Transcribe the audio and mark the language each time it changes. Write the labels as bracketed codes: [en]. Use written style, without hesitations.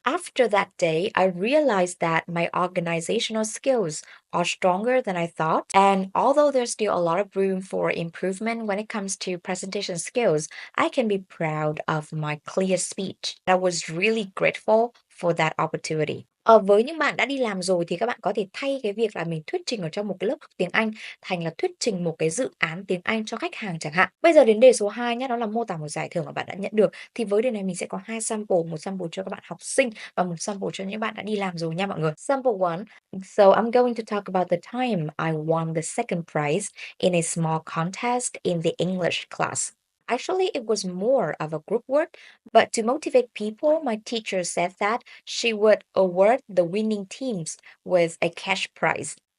[en] After that day, I realized that my organizational skills are stronger than I thought. And although there's still a lot of room for improvement when it comes to presentation skills, I can be proud of my clear speech. I was really grateful for that opportunity. [vi] Với những bạn đã đi làm rồi thì các bạn có thể thay cái việc là mình thuyết trình ở trong một cái lớp học tiếng Anh thành là thuyết trình một cái dự án tiếng Anh cho khách hàng chẳng hạn. Bây giờ đến đề số 2 nhé, đó là mô tả một giải thưởng mà bạn đã nhận được. Thì với đề này mình sẽ có hai sample, một sample cho các bạn học sinh và một sample cho những bạn đã đi làm rồi nha mọi người. [en] Sample 1. So I'm going to talk about the time I won the second prize in a small contest in the English class. Actually, it was more of a group work, but to motivate people, my teacher said that she would award the winning teams with a cash prize.